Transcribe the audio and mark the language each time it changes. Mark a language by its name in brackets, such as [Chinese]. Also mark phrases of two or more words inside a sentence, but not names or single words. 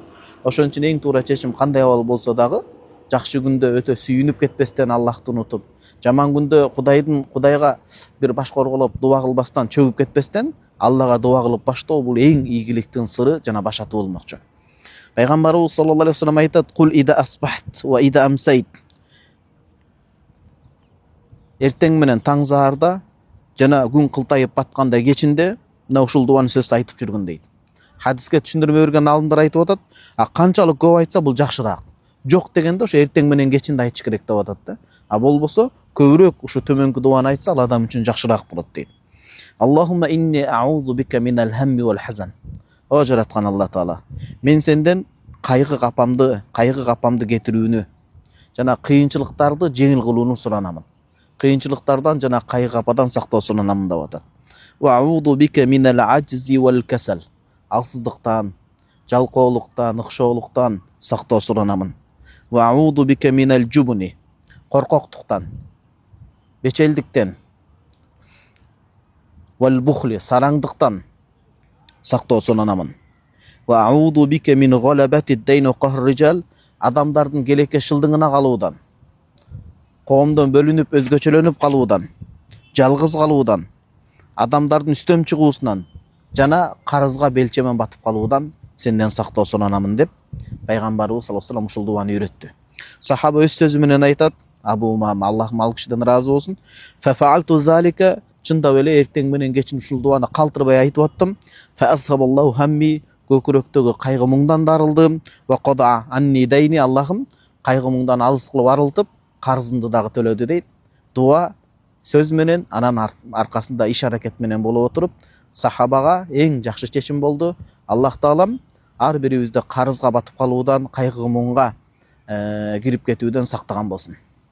[Kyrgyz] Ошон үчүн эң туура чечим кандай абал болсо дагы, жакшы күндө өтө сүйүнүп кетпестен Аллахты унутуп, жаман күндө Кудайга бир баш корголоп дуа кылбастан, чөгүп кетпестен Аллага дуа кылып баштоо бул эң ийгиликтин сыры жана башаты болмокчу. [Arabic] Пайгамбарыбыз صلى الله عليه وسلم айтат: "قل إذا أصبحت وإذا أمسيت." [Kyrgyz] Эртең менен таң заарда жана күн кылтайып батканда кечинде мына ушул дуаны сөз айтып жүргүн дейт. Хадиске түшүндүрмө берген алымдар айтып атат, канчалык көп айтса бул жакшыраак. Жок дегенде ошо эртең менен кечинде айтыш керек деп атат да. Болбосо көбүрөөк ушу төмөнкү дуаны айтса, ал адам үчүн жакшыраак болот дейт. [Arabic] اللهم إني أعوذ بك من الهم والحزن. [Kyrgyz] О жараткан Аллах Таала, мен сенден кайгы капамды кетирүүнү жана кыйынчылыктарды жеңил кылууну суранамын. Кыйынчылыктардан жана кайгы кападан сактоо суранамын деп атат. [Arabic] وأعوذ بك من العجز والكسل. [Kyrgyz] Алсыздыктан, жалкоолуктан, ыкшоолуктан сактоо суранамын. [Arabic] وأعوذ بك من الجبن, [Kyrgyz] коркоктуктан, бечелдиктен, [Arabic] والبخل, [Kyrgyz] сараңдыктан сактоо суранамын. [Arabic] وأعوذ بك من غلبة الدين وقهر الرجال, [Kyrgyz] адамдардын келеке шылдыңына калуудан, коомдон бөлүнүп өзгөчөлөнүп калуудан, жалгыз калуудан, адамдардын үстөм чыгуусунан жана карызга белчемен батып калуудан сенден сактоо суранамын деп пайгамбарыбыз [Arabic] صلى الله عليه وسلم [Kyrgyz] ушул дуаны үйрөттү. Сахаба өз сөзү менен айтат, Абу Умам, Аллахым ал кишиден ыраазы болсун, [Arabic] ففعلت ذلك, [Kyrgyz] чындап эле эртең менен кечин ушул дуаны калтырбай айтып аттым. [Arabic] فأذهب الله همي, [Kyrgyz] көкүрөктөгү кайгы муңдан да арылдым. [Arabic] وقضى عني ديني, [Kyrgyz] Аллахым кайгы муңдан алыс кылып арылтып, карызымды дагы төлөдү дейт. Дуа сөз менен, анан аркасында иш аракет менен болуп отуруп, сахабага эң жакшы чечим болду. Аллах таалам ар бирибизди карызга батып калуудан, кайгы муңга кирип кетүүдөн сактаган болсун.